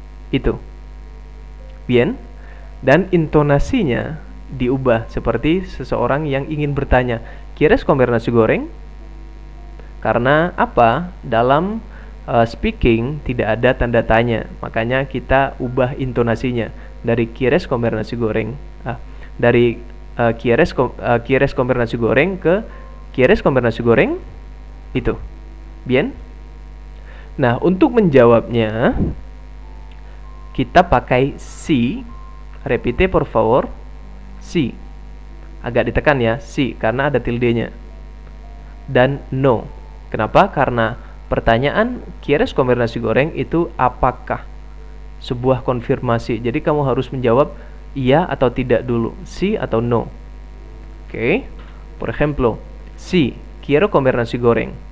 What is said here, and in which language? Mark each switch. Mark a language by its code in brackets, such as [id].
[id] Itu. Bien. Dan intonasinya diubah seperti seseorang yang ingin bertanya, [es] ¿Quieres comer nasi goreng? [id] Karena apa? Dalam speaking tidak ada tanda tanya, makanya kita ubah intonasinya dari [es] ¿Quieres comer nasi goreng? Dari ¿Quieres comer nasi goreng? Ke ¿Quieres comer nasi goreng? [id] Itu. Bien. Nah, untuk menjawabnya kita pakai si. [es] Repite por favor. [id] Si. Agak ditekan ya, si, karena ada tildenya. Dan no. Kenapa? Karena pertanyaan [es] ¿Quieres comer nasi goreng? [id] Itu apakah? Sebuah konfirmasi. Jadi kamu harus menjawab iya atau tidak dulu. Si atau no. Oke. [es] Por ejemplo, si, quiero comer nasi goreng.